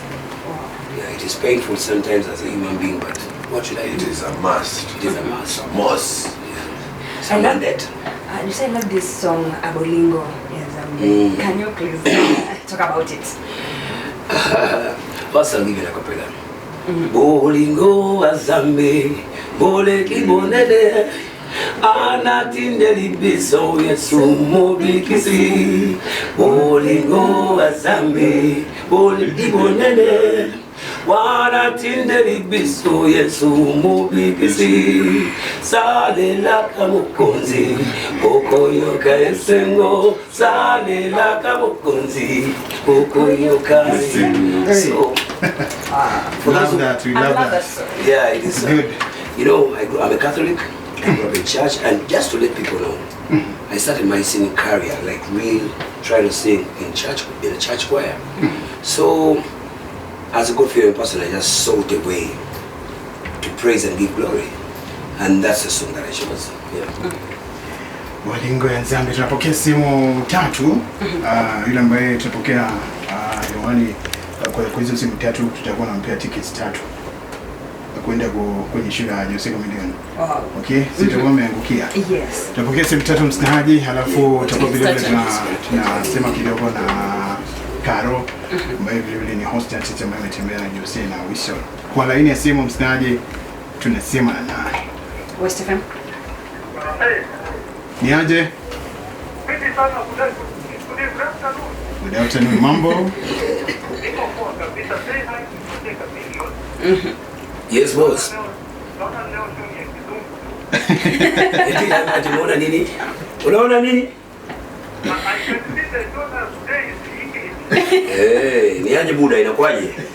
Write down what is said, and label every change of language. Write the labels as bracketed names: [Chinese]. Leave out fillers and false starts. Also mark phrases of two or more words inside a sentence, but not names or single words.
[English] Yeah, it is painful sometimes as a human being, but what should I do? It is a must. It is a must. A must. Yeah. So I love that. You say I love this song, Abolingo. Yes, can you please talk about it? First, I'll give you a cappella. [Lingala] Bolingo azambe, bole kibonele, anatinde libiso yesu mobikisi. Bolingo azambe, bole kibonele, wanatinde libiso yesu mobikisi. Salela kamukonzi, okoyoka esengo. Salela kamukonzi, okoyoka esengo. [English] So, we love that. We love that. Yeah, it is good. You know, I'm a Catholic. I grew up in church, and just to let people know, I started my singing career, like real, trying to sing in a church choir. So, as a God-fearing person, I just sought a way to praise and give glory, and that's the song that I chose. Yeah. [Lingala] Bolingo ya Nzambe. [Swahili] Tunapokea simu tatu. Yule ambaye tutapokea hewani kwa hizo simu tatu tutakuwa nampea tickets tatu kwenda kwenye shule ya Chameleone. Okay, sitakuwa umeangukia. Yes. Tutapokea simu tatu msanaji, halafu tutakuwa vile vile tunasema kidogo na Karo ambaye vile vile ni host ya ticha ambaye ametembea na Jose na Whistle. Kwa laini ya simu msanaji tunasema naye. West FM. Ni aje? [English] Good afternoon, [Swahili] mambo? [English] Yes, boss. [Swahili] Unaona nini? Unaona nini? Ni aje buda, inakuaje?